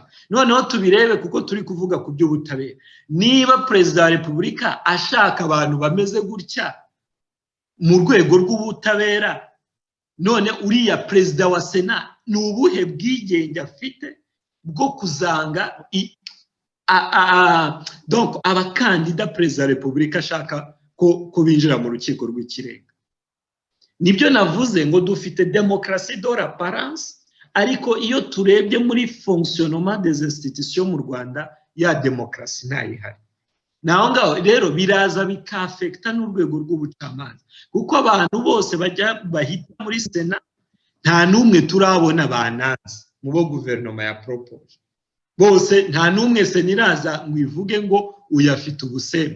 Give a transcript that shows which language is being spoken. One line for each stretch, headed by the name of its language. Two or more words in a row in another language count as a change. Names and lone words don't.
Kinyarwanda: Noneho tubirebe, kuko turi kuvuga ku by'ubutabera. Niba perezida wa Repubulika ashaka abantu bameze gutya mu rwego rw'ubutabera, none uriya perezida wa Sena ni ubuhe bwigenge afite bwo kuzanga donc abakandida perezida wa Repubulika ashaka ko binjira mu rukiko rw'ikirenga? Nibyo navuze ngo dufite
French: démocratie de l'apparence,
Kinyarwanda: ariko iyo turebye muri
French: fonctionnement des institutions
Kinyarwanda: mu Rwanda ya démocratie ntayihari. Naho ngaho rero biraza bikafekta n'urwego rw'ubucamanza, kuko abantu bose bahita muri Sena nta n'umwe turabona bananze mu bo guverinoma ya propose. Bose nta n'umwe Sena iraza ngo ivuge ngo uyafite ubusembwa.